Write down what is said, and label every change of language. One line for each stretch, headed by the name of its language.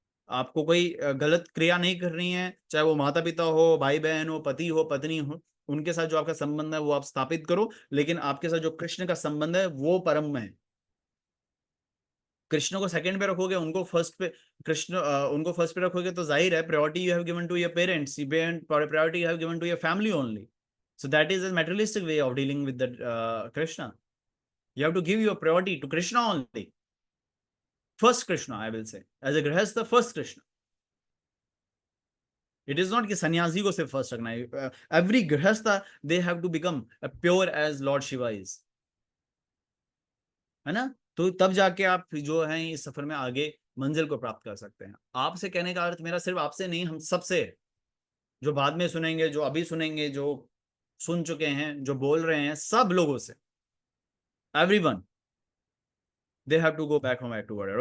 Hindi: आपको कोई गलत क्रिया नहीं करनी है, चाहे वो माता पिता हो, भाई बहन हो, पति हो, पत्नी हो, उनके साथ जो आपका संबंध है वो आप स्थापित करो, लेकिन आपके साथ जो कृष्ण का संबंध है वो परम में है। कृष्ण को सेकंड पे रखोगे, उनको फर्स्ट पे, उनको फर्स्ट पे रखोगे तो जाहिर है
English: Priority you have given to your parents, priority you have given to your family only, so that is a materialistic way of dealing with the Krishna. You have to give your priority to Krishna only, first Krishna, I will say, as a grihastha, first Krishna. It is not
Hindi: कि सन्यासी को सिर्फ first रखना है,
English: every grihastha they have to become pure as Lord Shiva is,
Hindi: है ना? तो तब जाके आप जो है इस सफर में आगे मंजिल को प्राप्त कर सकते हैं। आपसे कहने का अर्थ मेरा सिर्फ आपसे नहीं, हम सबसे, जो बाद में सुनेंगे, जो अभी सुनेंगे, जो सुन चुके हैं, जो बोल रहे हैं, सब लोगों से,
English: Everyone, they have to go back home to world.